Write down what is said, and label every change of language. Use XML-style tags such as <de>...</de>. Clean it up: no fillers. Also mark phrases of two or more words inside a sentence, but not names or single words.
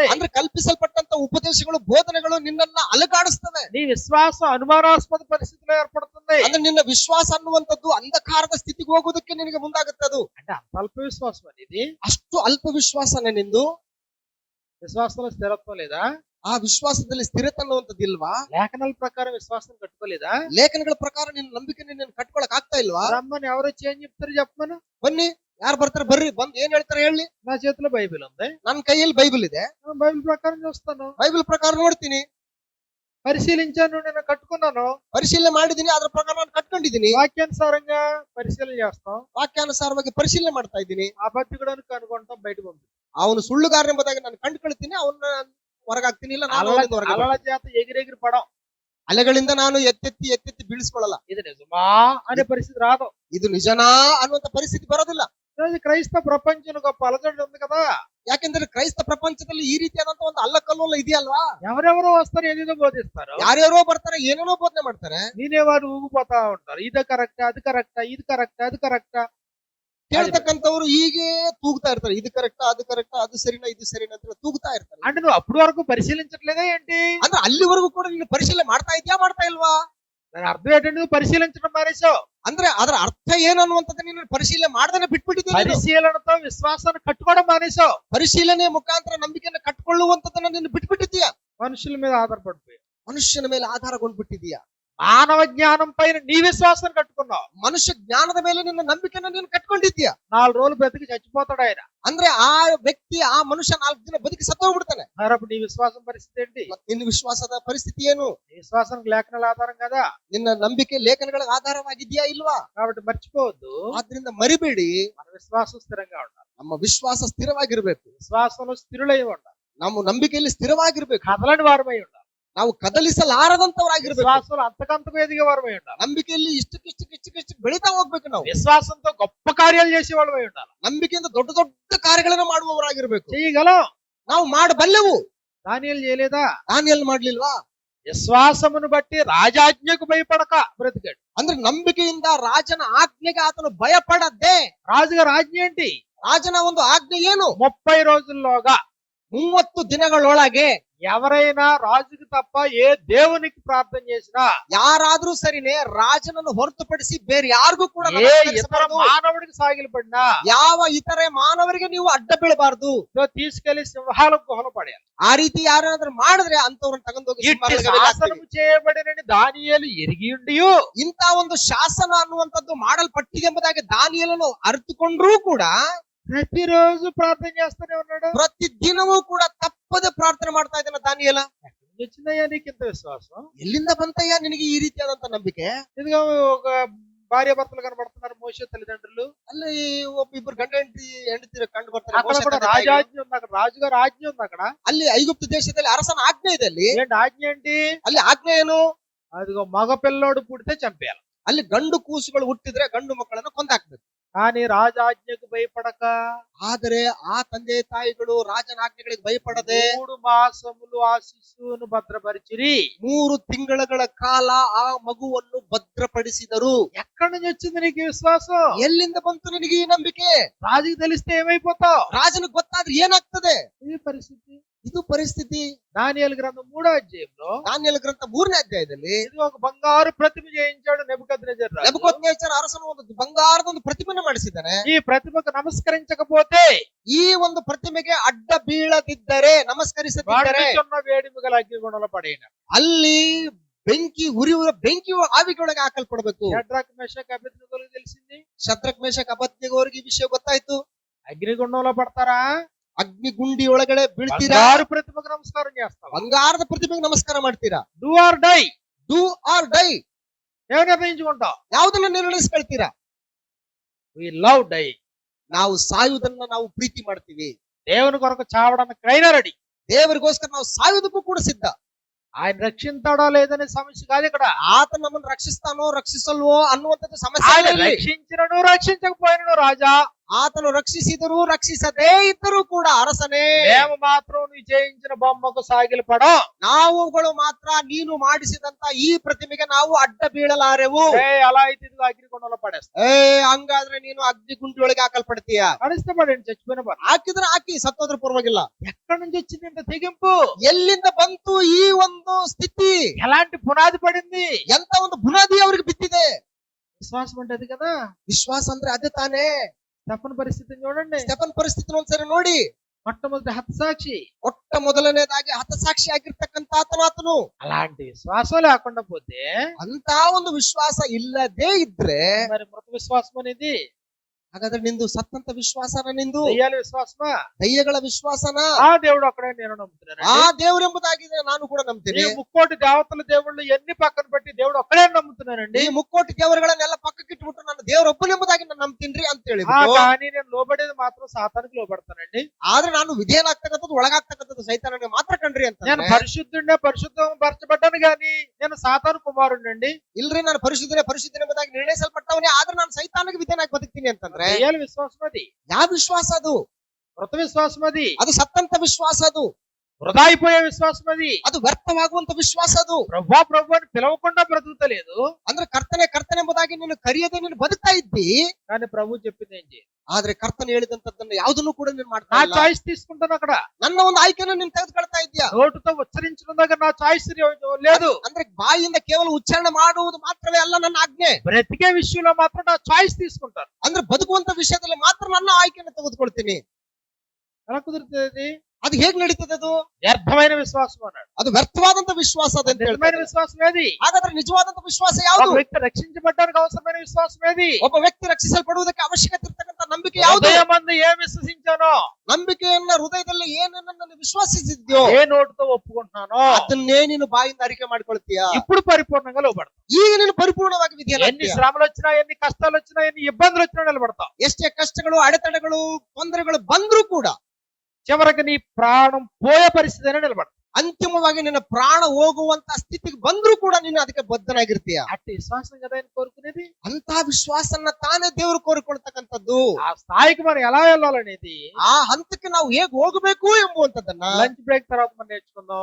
<kn>ಅಂದ್ರೆ ಕಲ್ಪಿಸಲ್ಪಟ್ಟಂತ ಉಪದೇಶಗಳು ಬೋಧನೆಗಳು ನಿನ್ನನ್ನ ಅಲಗಾಡಿಸ್ತವೆ.</kn> <te>నీ విశ్వాసం అనుమానాస్పద పరిస్థితిలో ఏర్పడుతుంది.</te> <kn>ಅಂದ್ರೆ ನಿನ್ನ ವಿಶ್ವಾಸ ಅನ್ನುವಂಥದ್ದು ಅಂಧಕಾರದ ಸ್ಥಿತಿಗೆ ಹೋಗೋದಕ್ಕೆ ನಿನಗೆ ಮುಂದಾಗುತ್ತೆ. ಅದು</kn> <te>అంటే అంత అల్ప విశ్వాసం అనేది.</te> <kn>ಅಷ್ಟು ಅಲ್ಪ ವಿಶ್ವಾಸನೇ ನಿಂದು.</kn> <te>విశ్వాసంలో స్థిరత్వం లేదా?</te> <kn>ಆ ವಿಶ್ವಾಸದಲ್ಲಿ ಸ್ಥಿರತೆ ಅನ್ನುವಂಥದ್ದು ಇಲ್ವಾ?</kn> <te>లేఖనాల ప్రకారం విశ్వాసం కట్టుకోలేదా?</te> <kn>ಲೇಖನಗಳ ಪ್ರಕಾರ ನಿನ್ನ ನಂಬಿಕೆ ನೀನು ಕಟ್ಕೊಳಕ್ ಆಗ್ತಾ ಇಲ್ವಾ?</kn> <te>రమ్మని ఎవరు వచ్చి ఏం చెప్తారు చెప్పమను.</te> <kn>ಬನ್ನಿ, ಯಾರು ಬರ್ತಾರೆ ಬರ್ರಿ, ಬಂದ್ ಏನ್ ಹೇಳ್ತಾರೆ ಹೇಳಿ.</kn> <te>నా చేతిలో బైబిల్ ఉంది,</te> <kn>ನನ್ನ కೈಯಲ್ಲಿ బైబిల్ ಇದೆ,</kn> <te>బైబిల్ ప్రకారం చూస్తాను,</te> <kn>ಬೈಬಲ್ ಪ್ರಕಾರ ನೋಡ್ತೀನಿ,</kn> <te>పరిశీలించాను, నేను కట్టుకున్నాను,</te> <kn>ಪರಿಶೀಲನೆ ಮಾಡಿದೀನಿ, ಅದ್ರ ಪ್ರಕಾರ ನಾನು ಕಟ್ಕೊಂಡಿದ್ದೀನಿ,</kn> <te>వాక్యానుసారంగా పరిశీలన చేస్తాం,</te> <kn>ವಾಕ್ಯಾನುಸಾರವಾಗಿ ಪರಿಶೀಲನೆ ಮಾಡ್ತಾ ಇದ್ದೀನಿ.</kn> <te>అబద్ధికుడు కనుకుంటాం, బయట పంపిస్తాం.</te> <kn>ಅವನು ಸುಳ್ಳುಗಾರನ ಎಂಬುದಾಗಿ ನಾನು ಕಂಡುಕೊಳ್ತೀನಿ, ಅವನ್ನ ಹೊರಗಾಗ್ತೀನಿ. ಇಲ್ಲ ನಾನು ಅವನಿಂದ ಹೊರಗೆ</kn> <te>అలల చేత ఎగిరెగిరి పడం,</te> <kn>ಅಲೆಗಳಿಂದ ನಾನು ಎತ್ತೆತ್ತಿ ಬೀಳಿಸ್ಕೊಳ್ಳಲ್ಲ.</kn> <te>ఇది నిజమా అనే పరిస్థితి రాదు.</te> <kn>ಇದು ನಿಜನಾ ಅನ್ನುವಂತ ಪರಿಸ್ಥಿತಿ ಬರೋದಿಲ್ಲ.</kn> <te>క్రైస్తవ ప్రపంచంలో గొప్ప అలజడి ఉంది కదా.</te> <kn>ಯಾಕೆಂದ್ರೆ ಕ್ರೈಸ್ತ ಪ್ರಪಂಚದಲ್ಲಿ ಈ ರೀತಿಯಾದಂತ ಒಂದು ಅಲ್ಲಕಲ್ಲೋಲ ಇದೆಯಲ್ವಾ?</kn> <te>ఎవరెవరో వస్తారు, ఏదేదో బోధిస్తారు,</te> <kn>ಯಾರ್ಯಾರೋ ಬರ್ತಾರೆ, ಏನೇನೋ ಬೋಧನೆ ಮಾಡ್ತಾರೆ.</kn> <te>నేనే వారు ఊగిపోతా ఉంటారు, ఇది కరెక్టా అది కరెక్టా ఇది కరెక్టా అది కరెక్టా</te> <kn>ಕೇಳ್ತಕ್ಕಂಥವ್ರು ಹೀಗೆ ತೂಗ್ತಾ ಇರ್ತಾರೆ, ಇದು ಕರೆಕ್ಟಾ ಅದು ಕರೆಕ್ಟಾ, ಅದು ಸರಿನಾ ಇದು ಸರಿನಾ ಅಂತ ತೂಗ್ತಾ ಇರ್ತಾರೆ.</kn> <te>అంటే నువ్వు అప్పటి వరకు పరిశీలించట్లేదా ఏంటి?</te> <kn>ಅಂದ್ರೆ ಅಲ್ಲಿವರೆಗೂ ಕೂಡ ನೀನು ಪರಿಶೀಲನೆ ಮಾಡ್ತಾ ಇದ್ಯಾ ಮಾಡ್ತಾ ಇಲ್ವಾ?</kn> <te>దాని అర్థం ఏంటంటే నువ్వు పరిశీలించడం మానేసావు.</te> <kn>ಅಂದ್ರೆ ಅದರ ಅರ್ಥ ಏನನ್ನುವಂಥದ್ದು ನೀನು ಪರಿಶೀಲನೆ ಮಾಡ್ದೇನೆ ಬಿಟ್ಬಿಟ್ಟಿದ್ದೀನಿ.</kn> <te>పరిశీలనతో విశ్వాసాన్ని కట్టుకోవడం మానేసావు.</te> <kn>ಪರಿಶೀಲನೆ ಮುಖಾಂತರ ನಂಬಿಕೆಯನ್ನು ಕಟ್ಕೊಳ್ಳುವಂಥದ್ದನ್ನ ನೀನು ಬಿಟ್ಬಿಟ್ಟಿದ್ದೀಯಾ.</kn> <te>మనుషుల మీద ఆధారపడిపోయావు,</te> <kn>ಮನುಷ್ಯನ ಮೇಲೆ ಆಧಾರಗೊಂಡ್ಬಿಟ್ಟಿದ್ದೀಯಾ.</kn> <te>మానవ జ్ఞానం పైన నీ విశ్వాసాన్ని కట్టుకున్నావు.</te> <kn>ಮನುಷ್ಯ ಜ್ಞಾನದ ಮೇಲೆ ನಿನ್ನ ನಂಬಿಕೆಯನ್ನು ನೀನು ಕಟ್ಕೊಂಡಿದ್ದೀಯಾ.</kn> <te>4 రోజులు బ్రతికి చచ్చిపోతాడు ఆయన.</te> <kn>ಅಂದ್ರೆ ಆ ವ್ಯಕ್ತಿ, ಆ ಮನುಷ್ಯ 4 ದಿನ ಬದುಕಿ ಸತ್ತೋಗ್ಬಿಡ್ತಾನೆ.</kn> <te>మరి అప్పుడు నీ విశ్వాసం పరిస్థితి ఏంటి?</te> <kn>ನಿನ್ನ ವಿಶ್ವಾಸದ ಪರಿಸ್ಥಿತಿ ಏನು?</kn> <te>నీ విశ్వాసానికి లేఖనాల ఆధారం కదా.</te> <kn>ನಿನ್ನ ನಂಬಿಕೆ ಲೇಖನಗಳ ಆಧಾರವಾಗಿದ್ಯಾ ಇಲ್ವಾ?</kn> <te>కాబట్టి మర్చిపోవద్దు,</te> <kn>ಆದ್ರಿಂದ ಮರಿಬೇಡಿ,</kn> <te>మన విశ్వాసం స్థిరంగా ఉండాలి.</te> <kn>ನಮ್ಮ ವಿಶ್ವಾಸ ಸ್ಥಿರವಾಗಿರ್ಬೇಕು.</kn> <te>విశ్వాసంలో స్థిరులై ఉండాలి.</te> <kn>ನಮ್ಮ ನಂಬಿಕೆಯಲ್ಲಿ ಸ್ಥಿರವಾಗಿರ್ಬೇಕು.</kn> <te>కదలని వారమై ఉండాలి.</te> <kn>ನಾವು ಕದಲಿಸಲಾರದಂತವರಾಗಿರ್ಬೇಕು.</kn> <te>విశ్వాసంలో అంతకంతకు ఎదిగే వారమై ఉండాలి.</te> <kn>ನಂಬಿಕೆಯಲ್ಲಿ ಇಷ್ಟಕ್ಕೆ ಬೆಳೀತಾ ಹೋಗ್ಬೇಕು. ನಾವು</kn> <te>విశ్వాసంతో గొప్ప కార్యాలు చేసే వాళ్ళమై ఉండాలి.</te> <kn>ನಂಬಿಕೆಯಿಂದ ದೊಡ್ಡ ದೊಡ್ಡ ಕಾರ್ಯಗಳನ್ನ ಮಾಡುವವರಾಗಿರ್ಬೇಕು.</kn> <te>చేయగలం,</te> <kn>ನಾವು ಮಾಡಬಲ್ಲೆವು.</kn> <te>దానియేలు చేయలేదా?</te> <kn>ದಾನಿಯೇಲ್ ಮಾಡ್ಲಿಲ್ವಾ?</kn> <te>విశ్వాసమును బట్టి రాజాజ్ఞకు భయపడక బ్రతికాడు.</te> <kn>ಅಂದ್ರೆ ನಂಬಿಕೆಯಿಂದ ರಾಜನ ಆಜ್ಞೆಗೆ ಆತನು ಭಯಪಡದ್ದೇ.</kn> <te>రాజుగారి ఆజ్ఞ ఏంటి?</te> <kn>ರಾಜನ ಒಂದು ಆಜ್ಞೆ ಏನು?</kn> <te>30 రోజుల్లోగా</te> <kn>30 ದಿನಗಳೊಳಗೆ</kn> <te>ఎవరైనా రాజుకి తప్ప ఏ దేవునికి ప్రార్థన చేసినా,</te> <kn>ಯಾರಾದ್ರೂ ಸರಿನೇ ರಾಜನನ್ನು ಹೊರತುಪಡಿಸಿ ಬೇರೆ ಯಾರಿಗೂ ಕೂಡ</kn> <te>ఏ ఇతర</te> <kn>ನಮಸ್ಕರಿಸಬಾರದು.</kn> <te>మానవుడికి సాగిలపడినా</te> <kn>ಯಾವ ಇತರೆ ಮಾನವರಿಗೆ ನೀವು ಅಡ್ಡ ಬೀಳಬಾರದು.</kn> <te>ఇదో తీసుకెళ్లి సింహాల గుహలో పడేయాలి.</te> <kn>ಆ ರೀತಿ ಯಾರಾದ್ರೂ ಮಾಡಿದ್ರೆ ಅಂತವ್ರನ್ನ ತಗೊಂಡೋಗಿ</kn> <te>ఇట్టి</te> <kn>ಸಿಂಹಾಸನದ ಮೇಲೆ ಹಾಕ್ತೀವಿ.</kn> <te>శాసనము చేయబడినని దానియేలు ఎరిగి ఉండియు</te> <kn>ಇಂತ ಒಂದು ಶಾಸನ ಅನ್ನುವಂಥದ್ದು ಮಾಡಲ್ಪಟ್ಟಿದೆ ಎಂಬುದಾಗಿ ದಾನಿಯೇಲನು ಅರಿತುಕೊಂಡ್ರೂ ಕೂಡ</kn> <te>ప్రతిరోజు ప్రార్థన చేస్తూనే ఉన్నాడు.</te> <kn>ಪ್ರತಿ ದಿನವೂ ಕೂಡ ತಪ್ಪದೆ ಪ್ರಾರ್ಥನೆ ಮಾಡ್ತಾ ಇದ್ದಾನೆ ದಾನಿಯೇಲ.</kn> <te>ఎక్కడి నుంచి వచ్చిందయ్యా నీకింత విశ్వాసం?</te> <kn>ಎಲ್ಲಿಂದ ಬಂತಯ್ಯ ನಿನಗೆ ಈ ರೀತಿಯಾದಂತ ನಂಬಿಕೆ?</kn> <te>ఇదిగో ఒక భార్య భర్తలు కనబడుతున్నారు, మోషే తల్లిదండ్రులు.</te> <kn>ಅಲ್ಲಿ ಒಬ್ಬಿಬ್ರು ಗಂಡ ಹೆಂಡತಿ ಕಂಡು ಬರ್ತಾರೆ.</kn> <te>అక్కడ ಮೋಶೆ కూడా</te> <kn>ತಂದೆ ತಾಯಿಗಳು.</kn> <te>రాజాజ్ఞ ఉంది, అక్కడ రాజుగారు ఆజ్ఞ ఉంది. అక్కడ</te> <kn>ಅಲ್ಲಿ ಐಗುಪ್ತ ದೇಶದಲ್ಲಿ ಅರಸನ ಆಜ್ಞೆ ಇದೆ. ಅಲ್ಲಿ</kn> <te>ఏంటి ఆజ్ఞ ఏంటి?</te> <kn>ಅಲ್ಲಿ ಆಜ್ಞೆ ಏನು?</kn> <te>అదిగో మగ పిల్లోడు పుడితే చంపేయాలి.</te> <kn>ಅಲ್ಲಿ ಗಂಡು ಕೂಸುಗಳು ಹುಟ್ಟಿದ್ರೆ ಗಂಡು ಮಕ್ಕಳನ್ನು ಕೊಂದಾಕ್ಬೇಕು.</kn> <te>కానీ రాజాజ్ఞకు భయపడక</te> <kn>ಆದರೆ ಆ ತಂದೆ ತಾಯಿಗಳು ರಾಜನ ಆಜ್ಞೆಗಳಿಗೆ ಭಯಪಡದೆ</kn> <te>3 మాసములు ఆ శిశువును భద్రపరిచిరి.</te> <kn>3 ತಿಂಗಳ ಕಾಲ ಆ ಮಗುವನ್ನು ಭದ್ರಪಡಿಸಿದರು.</kn> <te>ఎక్కడి నుంచి వచ్చింది నీకు ఈ విశ్వాసం?</te> <kn>ಎಲ್ಲಿಂದ ಬಂತು ನಿನಗೆ ಈ ನಂಬಿಕೆ?</kn> <te>రాజుకి తెలిస్తే ఏమైపోతావు?</te> <kn>ರಾಜನಿಗೆ ಗೊತ್ತಾದ್ರೆ ಏನಾಗ್ತದೆ?</kn> <te>ఇది పరిస్థితి.</te> <kn>ಇದು ಪರಿಸ್ಥಿತಿ.</kn> <te>దానియేలు గ్రంథం 3వ అధ్యాయంలో</te> <kn>ದಾನಿಯೇಲ ಗ್ರಂಥ 3ನೇ ಅಧ್ಯಾಯದಲ್ಲಿ</kn> <te>ఇది ఒక బంగారు ప్రతిమ చేయించాడు నెబుకద్నెజర్ రాజు.</te> <kn>ನೆಬೂಕದ್ನೆಚ್ಚರ ಅರಸನು ಒಂದು ಬಂಗಾರದ ಒಂದು ಪ್ರತಿಮೆಯನ್ನು ಮಾಡಿಸಿದ್ದಾನೆ.</kn> <te>ఈ ప్రతిమకు నమస్కరించకపోతే</te> <kn>ಈ ಒಂದು ಪ್ರತಿಮೆಗೆ ಅಡ್ಡ ಬೀಳದಿದ್ದರೆ, ನಮಸ್ಕರಿಸದಿದ್ದರೆ</kn> <te>వాడుచున్న వేడిమి గల అగ్నిగుండంలో పడేయన.</te> <kn>ಅಲ್ಲಿ ಉರಿಯುವ ಬೆಂಕಿ ಆವಿಗೊಳಗೆ ಹಾಕಲ್ಪಡಬೇಕು.</kn> <te>షడ్రక్ మెషక్ అబేద్నెగోలకు తెలిసింది.</te> <kn>ಶದ್ರಕ್ ಮೇಷಕ್ ಅಬೇದ್ನೆಗೋ ಅವರಿಗೆ ಈ ವಿಷಯ ಗೊತ್ತಾಯ್ತು.</kn> <te>అగ్నిగుండంలో పడతారా?</te> <kn>ಅಗ್ನಿಗುಂಡಿ ಒಳಗಡೆ ಬೀಳ್ತೀರಾ?</kn> <te>బంగారు ప్రతిమకు నమస్కారం చేస్తావా?</te> <kn>ಬಂಗಾರದ ಪ್ರತಿಮೆಗೆ ನಮಸ್ಕಾರ ಮಾಡ್ತೀರಾ?</kn> <en>do or die. do or die.</en> <te>ఏమి నిర్ణయించుకుంటావు?</te> <kn>ಯಾವುದನ್ನ ನಿರ್ಣಯಿಸ್ಕೊಳ್ತೀರಾ?</kn> <en>we love die.</en> <kn>ನಾವು ಸಾಯುವುದನ್ನ ನಾವು ಪ್ರೀತಿ ಮಾಡ್ತೀವಿ.</kn> <te>దేవుని కొరకు చావడానికైనా రెడీ.</te> <kn>ದೇವರಿಗೋಸ್ಕರ ನಾವು ಸಾಯುವುದಕ್ಕೂ ಕೂಡ ಸಿದ್ಧ.</kn> <te>ఆయన రక్షింతాడో లేదనే సమస్య కాదు ఇక్కడ.</te> <kn>ಆತ ನಮ್ಮನ್ನು ರಕ್ಷಿಸ್ತಾನೋ ರಕ್ಷಿಸಲ್ವೋ ಅನ್ನುವಂಥದ್ದು ಸಮಸ್ಯೆ</kn> <te>ఆయన</te> <kn>ಇಲ್ಲ ಇಲ್ಲಿ.</kn> <te>రక్షించినను రక్షించకపోయినను రాజా,</te> <kn>ಆತನು ರಕ್ಷಿಸಿದರೂ ರಕ್ಷಿಸದೇ ಇದ್ದರೂ ಕೂಡ ಅರಸನೇ,</kn> <te>మేము మాత్రం నీ చేయించిన బొమ్మకు సాగిలపడం.</te> <kn>ನಾವುಗಳು ಮಾತ್ರ ನೀನು ಮಾಡಿಸಿದಂತ ಈ ಪ್ರತಿಮೆಗೆ ನಾವು ಅಡ್ಡ ಬೀಳಲಾರೆವು.</kn> <te>అలా అయితే ఇదిగో అగ్నిగుండంలో పడేస్తా.</te> <kn>ಹಂಗಾದ್ರೆ ನೀನು ಅಗ್ನಿ ಗುಂಡಿ ಒಳಗೆ ಹಾಕಲ್ಪಡ್ತೀಯ.</kn> <te>పడిస్తే పడండి, చచ్చిపోయిన పర్లేదు.</te> <kn>ಹಾಕಿದ್ರೆ ಹಾಕಿ, ಸತ್ತೋದ್ರ ಪರವಾಗಿಲ್ಲ.</kn> <te>ఎక్కడి నుంచి వచ్చింది ఇంత తెగింపు?</te> <kn>ಎಲ್ಲಿಂದ ಬಂತು ಈ ಒಂದು ಸ್ಥಿತಿ?</kn> <te>ఎలాంటి పునాది పడింది?</te> <kn>ಎಂತ ಒಂದು ಬುನಾದಿ ಅವ್ರಿಗೆ ಬಿದ್ದಿದೆ?</kn> <te>విశ్వాసం అంటే అది కదా.</te> <kn>ವಿಶ್ವಾಸ ಅಂದ್ರೆ ಅದೇ ತಾನೇ.</kn> <te>తప్పని పరిస్థితిని చూడండి.</te> <kn>ಸ್ಟೆಫನ್ ಪರಿಸ್ಥಿತಿನ ಒಂದ್ಸರಿ ನೋಡಿ.</kn> <te>మొట్టమొదటి హతసాక్షి.</te> <kn>ಮೊಟ್ಟ ಮೊದಲನೇದಾಗಿ ಹತಸಾಕ್ಷಿ ಆಗಿರ್ತಕ್ಕಂತ ಆತನು.</kn> <te>అలాంటి విశ్వాసం లేకుండా పోతే,</te> <kn>ಅಂತ ಒಂದು ವಿಶ್ವಾಸ ಇಲ್ಲದೇ ಇದ್ರೆ</kn> <te>మరి మృత విశ్వాసం అనేది</te> <kn>ಹಾಗಾದ್ರೆ ನಿಂದು ಸತ್ತಂತ ವಿಶ್ವಾಸನ, ನಿಂದು</kn> <te>దయ్యాల విశ్వాసమా?</te> <kn>ದಯ್ಯಗಳ ವಿಶ್ವಾಸನ?</kn> <te>ఆ దేవుడు ఒక్కడే నేను నమ్ముతున్నాను.</te> <kn>ಆ ದೇವರೆಂಬುದಾಗಿದೆ ನಾನು ಕೂಡ ನಂಬ್ತೀನಿ.</kn> <te>ఈ ముక్కోటి దేవతల దేవుళ్ళు ఎన్ని పక్కన పెట్టి దేవుడు ఒక్కడే నమ్ముతున్నానండి.</te> <kn>ಈ ಮುಕ್ಕೋಟಿ ದೇವರುಗಳನ್ನೆಲ್ಲ ಪಕ್ಕಕ್ಕೆ ಇಟ್ಬಿಟ್ಟು ನಾನು ದೇವರೊಬ್ಬನೆಂಬುದಾಗಿ ನಾನು ನಂಬ್ತೀನಿ ಅಂತ ಹೇಳಿ,</kn> <te>కానీ నేను లోబడేది మాత్రం సాతానికి లోబడతానండి.</te> <kn>ಆದ್ರೆ ನಾನು ವಿಧೇಯನಾಗ್ತಕ್ಕಂಥದ್ದು ಒಳಗಾಗ್ತಕ್ಕಂಥದ್ದು ಸೈತಾನನಿಗೆ ಮಾತ್ರ ಕಂಡ್ರಿ ಅಂತ.</kn> <te>నేను పరిశుద్ధుడినే, పరిశుద్ధం పరచబడ్డాను గాని నేను సాతాను కుమారుడినండి.</te> <kn>ಇಲ್ರಿ, ನಾನು ಪರಿಶುದ್ಧನೆ ಎಂಬುದಾಗಿ ನಿರ್ಣಯಿಸಲ್ಪಟ್ಟವನೇ, ಆದ್ರೆ ನಾನು ಸೈತಾನಿಗೆ ವಿಧೇಯನಾಗಿ ಬದುಕ್ತೀನಿ ಅಂತಂದ್ರೆ</kn> <te>దయ్యాల విశ్వాసం అది.</te> <kn>ಯಾವ ವಿಶ್ವಾಸ ಅದು?</kn> <te>మృత విశ్వాసం అది.</te> <kn>ಅದು ಸತ್ತಂತ ವಿಶ್ವಾಸ. ಅದು</kn> <te>వృధా అయిపోయే విశ్వాసం అది.</te> <kn>ಅದು ವ್ಯರ್ಥವಾಗುವಂತ ವಿಶ್ವಾಸ. ಅದು</kn> <te>ప్రభా ప్రభు అని పిలవకుండా బ్రతుకుతలేదు.</te> <kn>ಅಂದ್ರೆ ಕರ್ತನೆ ಎಂಬುದಾಗಿ ನೀನು ಕರೆಯದೆ ನೀನು ಬದುಕ್ತಾ ಇದ್ದಿ.</kn> <te>కానీ ప్రభు చెప్పింది ఏం చేయాలి?</te> <kn>ಆದ್ರೆ ಕರ್ತನ ಹೇಳಿದಂತದ್ದನ್ನ ಯಾವುದನ್ನು ಕೂಡ ನೀನು ಮಾಡ್ತಾ</kn> <te>నా</te> <kn>ಇಲ್ಲ.</kn> <te>చాయిస్ తీసుకుంటాను అక్కడ.</te> <kn>ನನ್ನ ಒಂದು ಆಯ್ಕೆನ ನೀನು ತೆಗೆದುಕೊಳ್ತಾ ಇದ್ಯಾ.</kn> <te>నోటుతో ఉచ్చరించడం దగ్గర నా చాయిస్ లేదు.</te> <kn>ಅಂದ್ರೆ ಬಾಯಿಯಿಂದ ಕೇವಲ ಉಚ್ಚಾರಣೆ ಮಾಡುವುದು ಮಾತ್ರವೇ ಅಲ್ಲ ನನ್ನ ಆಜ್ಞೆ.</kn> <te>బ్రతికే విషయంలో మాత్రం నా చాయిస్ తీసుకుంటాను.</te> <kn>ಅಂದ್ರೆ ಬದುಕುವಂತ ವಿಷಯದಲ್ಲಿ ಮಾತ್ರ ನನ್ನ ಆಯ್ಕೆಯನ್ನು ತೆಗೆದುಕೊಳ್ತೀನಿ.</kn> <te>ఎలా కుదురుతుంది?</te> <kn>ಅದು ಹೇಗ್ ನಡೀತದೆ? ಅದು</kn> <te>వ్యర్థమైన విశ్వాసం అన్నాడు.</te> <kn>ಅದು ವ್ಯರ್ಥವಾದಂತ ವಿಶ್ವಾಸ ಅಂತ</kn> <te>నిజమైన</te> <kn>ಹೇಳ್ತಾರೆ.</kn> <te>విశ్వాసం ఏది?</te> <kn>ಹಾಗಾದ್ರೆ ನಿಜವಾದಂತ ವಿಶ್ವಾಸ</kn> <te>ఒక</te> <kn>ಯಾವುದು?</kn> <te>వ్యక్తి రక్షించబడ్డానికి అవసరమైన విశ్వాసం ఏది?</te> <kn>ಒಬ್ಬ ವ್ಯಕ್ತಿ ರಕ್ಷಿಸಲ್ಪಡುವುದಕ್ಕೆ ಅವಶ್ಯಕತೆ ಇರ್ತಕ್ಕಂಥ ನಂಬಿಕೆ ಯಾವುದು?</kn> <te>హృదయమందు ఏం విశ్వసించానో,</te> <kn>ನಂಬಿಕೆಯನ್ನ ಹೃದಯದಲ್ಲಿ ಏನನ್ನ ವಿಶ್ವಾಸಿಸಿದ್ಯೋ</kn> <te>ఏ నోటుతో ఒప్పుకుంటున్నానో</te> <kn>ಅದನ್ನೇ ನೀನು ಬಾಯಿಂದ ಅರಿಕೆ ಮಾಡ್ಕೊಳ್ತೀಯ.</kn> <te>ఇప్పుడు పరిపూర్ణంగా లోబడతావు.</te> <kn>ಈಗ ನೀನು ಪರಿಪೂರ್ಣವಾಗಿ</kn> <te>ఎన్ని</te> <kn>ವಿಧಿಯನ್ನ,</kn> <te>శ్రమలు వచ్చినా, ఎన్ని కష్టాలు వచ్చినా, ఎన్ని ఇబ్బందులు వచ్చినా నిలబడతావు.</te> <kn>ಎಷ್ಟೇ ಕಷ್ಟಗಳು, ಅಡೆತಡೆಗಳು, ತೊಂದರೆಗಳು ಬಂದ್ರೂ ಕೂಡ</kn> <te>చివరికి నీ ప్రాణం పోయే పరిస్థితి అయినా నిలబడతావు.</te> <kn>ಅಂತಿಮವಾಗಿ ನಿನ್ನ ಪ್ರಾಣ ಹೋಗುವಂತ ಸ್ಥಿತಿಗೆ ಬಂದ್ರೂ ಕೂಡ ನೀನು ಅದಕ್ಕೆ ಬದ್ಧನಾಗಿರ್ತೀಯ.</kn> <te>అట్టి విశ్వాసం కదా ఆయన కోరుకునేది.</te> <kn>ಅಂತ ವಿಶ್ವಾಸನ ತಾನೇ ದೇವರು ಕೋರಿಕೊಳ್ತಕ್ಕಂಥದ್ದು.</kn> <te>ఆ స్థాయికి మనం ఎలా వెళ్ళాలనేది</te> <kn>ಆ ಹಂತಕ್ಕೆ ನಾವು ಹೇಗ್ ಹೋಗಬೇಕು ಎಂಬುವಂತದನ್ನ</kn> <en>lunch break</en> <te>తర్వాత మనం నేర్చుకుందాం.</te>